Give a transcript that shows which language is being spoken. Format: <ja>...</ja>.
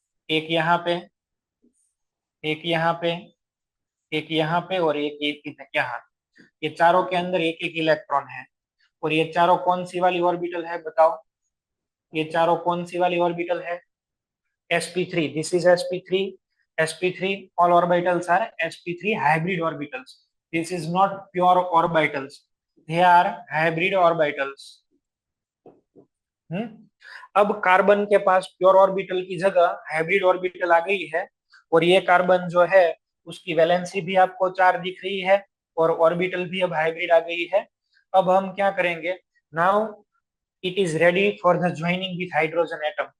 <hi>एक यहाँ पे, एक यहाँ पे, एक यहाँ पे और एक यहाँ। ये चारों के अंदर एक एक इलेक्ट्रॉन है। और ये चारों कौन सी वाली ऑर्बिटल है बताओ? ये चारों कौन सी वाली ऑर्बिटल है?</hi> <en>sp3। This is sp3। sp3 all orbitals are sp3 hybrid orbitals. This is not pure orbitals, they are hybrid orbitals। Hmm.</en> <hi>अब कार्बन के पास प्योर ऑर्बिटल की जगह हाइब्रिड ऑर्बिटल आ गई है। और ये कार्बन जो है उसकी वैलेंसी भी आपको चार दिख रही है और ऑर्बिटल भी अब हाइब्रिड आ गई है। अब हम क्या करेंगे?</hi> <en>Now it is ready for the joining with hydrogen atom.</en>